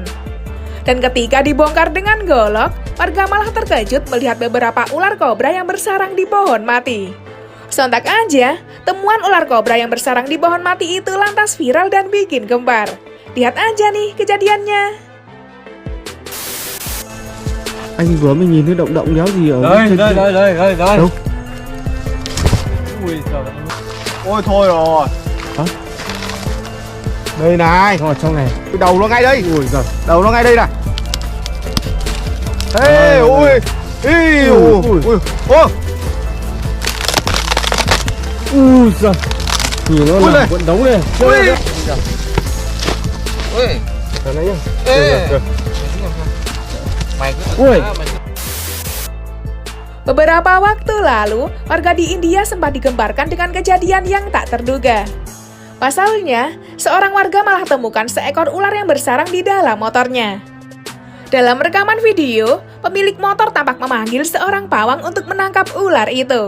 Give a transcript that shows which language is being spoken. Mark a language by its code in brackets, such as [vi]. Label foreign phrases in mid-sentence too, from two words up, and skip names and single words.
[id] Dan ketika dibongkar dengan golok, warga malah terkejut melihat beberapa ular kobra yang bersarang di pohon mati. Sontak aja, temuan ular kobra yang bersarang di pohon mati itu lantas viral dan bikin gempar. Lihat aja nih kejadiannya. [vi] Anh vừa mới nhìn thấy động động đéo gì ở Đây, trên đây, kia. đây, đây, đây. Đâu? Ui giời. Ôi thôi rồi. Hả? Đây này. Nó ở trong này. Đầu nó ngay đây. Ui giời. Đầu nó ngay đây này. Ê, ui. Ý, ui, ui. Ui. Ui giời. Nhìn nó Ui làm này. cuộn đống này. Ui. Ui, Ở đây nhá. eh, mày cứ Ui. [id] Beberapa waktu lalu, warga di India sempat digemparkan dengan kejadian yang tak terduga. Pasalnya, seorang warga malah temukan seekor ular yang bersarang di dalam motornya. Dalam rekaman video, pemilik motor tampak memanggil seorang pawang untuk menangkap ular itu.